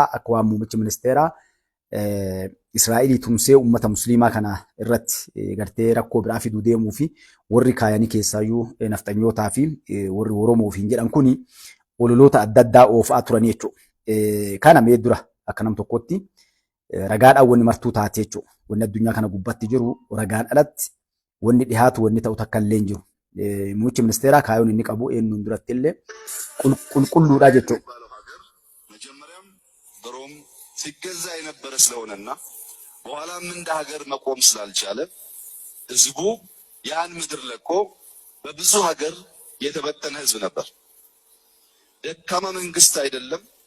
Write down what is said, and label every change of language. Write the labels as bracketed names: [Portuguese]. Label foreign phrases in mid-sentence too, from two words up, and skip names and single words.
[Oromo] Akka waan muummichi ministeeraa Israa'elii tumsee uummata musliimaa kana irratti gartee rakkoo biraa fiduu deemuu fi warri kaayanii keessaayyuu nafxanyootaa fi warri Oromoo fi jedhan kuni ololoota adda addaa oofaa turanii jechuudha. Kana mee dura akka nam tokkotti ragaadhaan wanni martuu taate jechuudha. Wanni addunyaa kana gubbatti jiru ragaan alatti wanni dhihaatu wanni ta'u takka illee hin jiru. Muummichi ministeeraa kaayoon inni qabu eenyuun duratti illee qulqulluudha jechuudha. [Amharic] መጀመሪያም ድሮም ሲገዛ የነበረ ስለሆነና በኋላም እንደ ሀገር መቆም ስላልቻለ ህዝቡ ያን ምድር ለቆ በብዙ ሀገር የተበተነ ህዝብ ነበር። ደካማ መንግስት አይደለም።